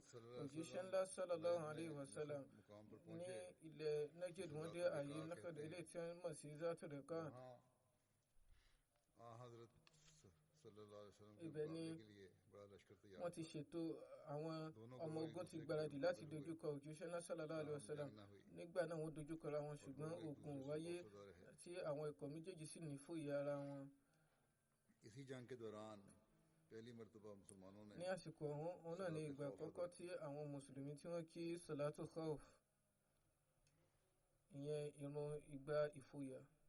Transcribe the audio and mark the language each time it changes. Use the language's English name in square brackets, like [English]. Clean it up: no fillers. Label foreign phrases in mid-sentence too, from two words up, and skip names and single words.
[Yoruba] Òjíṣẹ́ ńlá [Arabic] صلى الله عليه وسلم [Yoruba] ní ilẹ̀ Najd wọ́n dé ààyè nákàdé ilé tí wọ́n mọ̀ sí Zatul Riqa. Ibẹ̀ ni wọ́n ti ṣètò àwọn ọmọ ogun ti gbáradì láti dojúkọ òjíṣẹ́ ńlá [Arabic] صلى الله عليه وسلم. [Yoruba] Nígbà náà wọ́n dojúkọ ra wọn, ṣùgbọ́n ogun wáyé tí àwọn ikọ̀ méjèèjì sì ní fòye ara wọn. Ní àsìkò ọ̀hún náà ní ìgbà àkọ́kọ́ tí àwọn mùsùlùmí tí wọ́n kí [Arabic] صلاة خوف, [Yoruba] ìyẹn ìrun ìgbà ìfòyà.